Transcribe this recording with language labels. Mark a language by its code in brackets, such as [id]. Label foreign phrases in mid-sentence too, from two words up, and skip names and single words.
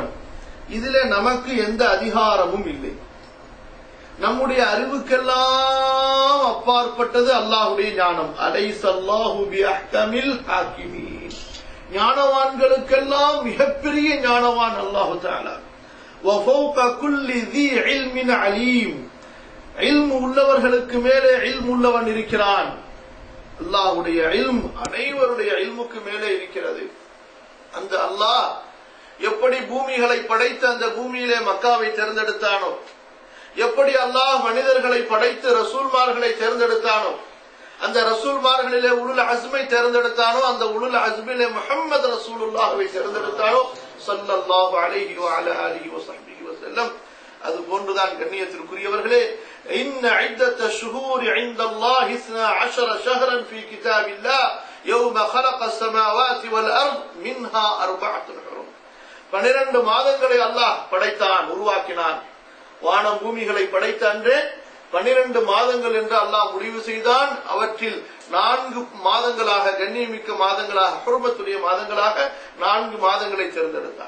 [ta] இதிலே நமக்கு எந்த அதிகாரமும் இல்லை. நம்முடைய அறிவுக்கெல்லாம் அப்பாற்பட்டது அல்லாஹ்வுடைய ஞானம். [ar] أليس الله بأحكم الحاكمين, [ta] ஞானவான்களுக்கெல்லாம் மிகப்பெரிய ஞானவான் அல்லாஹு தஆலா. [ar] وفوق كل ذي علم عليم, [ta] இல்ம் உள்ளவர்களுக்கு மேலே இல்ம் உள்ளவன் இருக்கிறான். அல்லாஹ்வுடைய இல்ம் அனைவருடைய இல்முக்கு மேலே இருக்கிறது. அந்த அல்லாஹ் எப்படி பூமிகளை படைத்து அந்த பூமியிலே மக்காவை தேர்ந்தெடுத்தானோ, எப்படி அல்லாஹ் மனிதர்களை படைத்து ரசூல்மார்களை தேர்ந்தெடுத்தானோ, அந்த ரசூல்மார்களிலே உலுல் அஸ்மை தேர்ந்தெடுத்தானோ, அந்த உலுல் அஸ்மிலே முஹம்மது ரசூலுல்லாஹ்வை தேர்ந்தெடுத்தானோ [ar] صلى الله عليه وعلى آله وصحبه وسلم. [ta] அது போன்றுதான் கண்ணியத்திற்குரியவர்களே, [ar] إن عدة الشهور عند الله 12 شهرا في كتاب الله يوم خلق السماوات والارض منها 4 ஹுரும். [ta] 12 மாதங்களை அல்லாஹ் படைத்தான், உருவாக்கினான். வானம் பூமிகளை படைத்த அன்றே 12 மாதங்கள் என்று அல்லாஹ் முடிவு செய்தான். அவற்றில் 4 மாதங்களாக, கண்ணியமிக்க மாதங்களாக, ஹுர்மத்துடைய மாதங்களாக 4 மாதங்களை தேர்ந்தெடுத்தான்.